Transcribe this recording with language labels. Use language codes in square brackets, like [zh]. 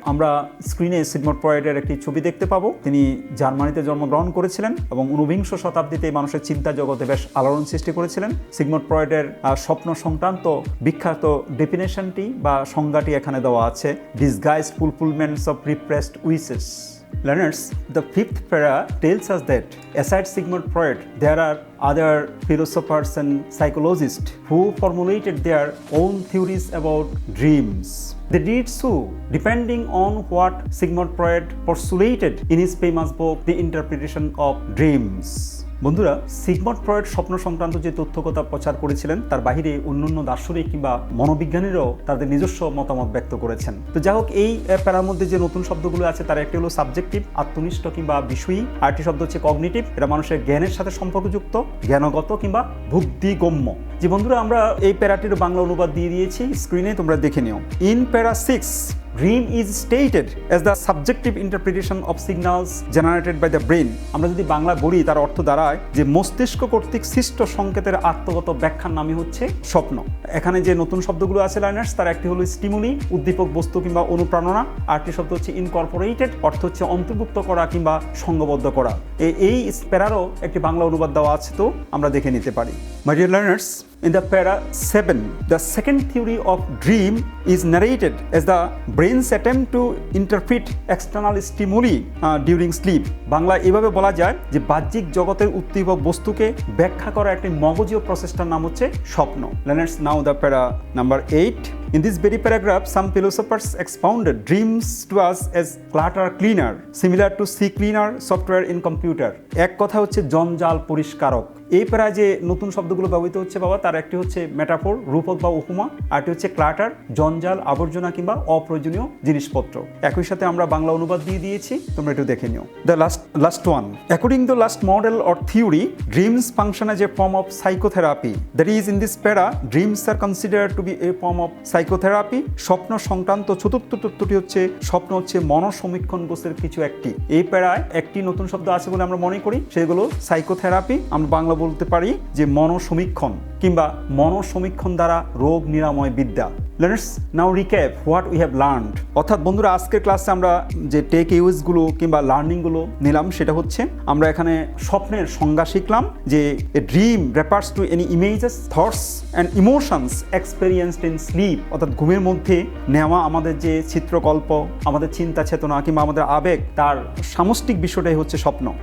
[bn] আমরা স্ক্রিনে সিগমন্ড ফ্রয়েডের একটি ছবি দেখতে পাবো। তিনি জার্মানিতে জন্মগ্রহণ করেছিলেন এবং 19বিংশ শতাব্দীতে মানুষের চিন্তা জগতে বেশ আলোড়ন সৃষ্টি করেছিলেন। সিগমন্ড ফ্রয়েডের স্বপ্ন সংক্রান্ত বিখ্যাত ডেফিনেশনটি বা সংজ্ঞাটি এখানে দেওয়া আছে, [en] Disguised fulfilments of repressed wishes. Learners, the fifth para tells us that aside Sigmund Freud, there are other philosophers and psychologists who formulated their own theories about dreams. They did so depending on what Sigmund Freud postulated in his famous book, The Interpretation of Dreams. [bn] বন্ধুরা, Sigmund Freud স্বপ্ন সংক্রান্ত যে তথ্যকথা প্রচার করেছিলেন তার বাহিরে অন্যান্য দার্শনিক কিংবা মনোবিজ্ঞানীরাও তাদের নিজস্ব মতামত ব্যক্ত করেছেন। তো যাই হোক, এই প্যারার মধ্যে যে নতুন শব্দগুলো আছে তার একটি হলো সাবজেক্টিভ, আত্মনিষ্ঠ কিংবা বিষয়ী, আরেকটি শব্দ হচ্ছে কগনিটিভ, এটা মানুষের জ্ঞানের সাথে সম্পর্কযুক্ত, জ্ঞানগত কিংবা বুদ্ধিগম্য। যে বন্ধুরা, আমরা এই প্যারাটির বাংলা অনুবাদ দিয়ে দিয়েছি, স্ক্রিনে তোমরা দেখে নিও। [en] In para 6, dream is stated as the subjective interpretation of signals generated by the brain. [bn] আমরা যদি বাংলা বলি তার অর্থ দাঁড়ায় যে মস্তিষ্ক কর্তৃক সৃষ্ট সংকেতের আত্মগত ব্যাখ্যার নামই হচ্ছে স্বপ্ন। এখানে যে নতুন শব্দগুলো আছে লার্নার্স, তার একটি হলো স্টিমুলি, উদ্দীপক বস্তু কিংবা অনুপ্রেরণা, আরেকটি শব্দ হচ্ছে ইনকর্পোরেটেড, অর্থ হচ্ছে অন্তর্ভুক্ত করা কিংবা সংঘবদ্ধ করা। এই প্যারারও একটি বাংলা অনুবাদ দেওয়া আছে, তো আমরা দেখে নিতে পারি। [en] My dear learners, in the para 7, the second theory of dream is narrated as the brain's attempt to interpret external stimuli during sleep. [bn] Bangla এভাবে বলা যায় যে বাহ্যিক জগতের উদ্দীপক বস্তুকে ব্যাখ্যা করা একটি মগজীয় প্রচেষ্টার নাম হচ্ছে স্বপ্ন। [en] Learners, now the para number 8. In this very paragraph, some philosophers expounded dreams to us as clutter cleaner, similar to CCleaner software in computer. [bn] এক কথা হচ্ছে জঞ্জাল পরিষ্কারক। এই প্যারায় যে নতুন শব্দগুলো ব্যবহৃত হচ্ছে বাবা, তার একটি হচ্ছে মেটাফোর, রূপক বা উপমা, আরটি হচ্ছে ক্লাটার, জঞ্জাল, আবর্জনা কিংবা অপ্রয়োজনীয় জিনিসপত্র। একই সাথে আমরা বাংলা অনুবাদ দিয়ে দিয়েছি, তোমরা একটু দেখে নিও। [en] The last one. According to the last model or theory, dreams function as a form of psychotherapy. That is, in this para, dreams are considered to be a form of psychotherapy. [bn] স্বপ্ন সংক্রান্ত চতুর্থ তত্ত্বটি হচ্ছে স্বপ্ন হচ্ছে মনসমীক্ষণ কোর্সের কিছু একটি। এই প্যারায় একটি নতুন শব্দ আছে বলে আমরা মনে করি, সেগুলো সাইকোথেরাপি। আমরা বাংলা বলতে পারি যে মনসমীক্ষণ কিংবা মনসমীক্ষণ দ্বারা রোগ নিরাময় বিদ্যা। [en] Learners, now recap what we have learned. [bn] অর্থাৎ বন্ধুরা, আজকের ক্লাসে আমরা যে টেক ইউজগুলো কিংবা লার্নিংগুলো নিলাম সেটা হচ্ছে আমরা এখানে স্বপ্নের সংজ্ঞা শিখলাম যে [en] A dream refers to any images, thoughts and emotions experienced in sleep. [bn] অর্থাৎ ঘুমের মধ্যে নেওয়া আমাদের যে চিত্রকল্প, আমাদের চিন্তা চেতনা কিংবা আমাদের আবেগ, তার সামষ্টিক বিষয়টাই হচ্ছে স্বপ্ন।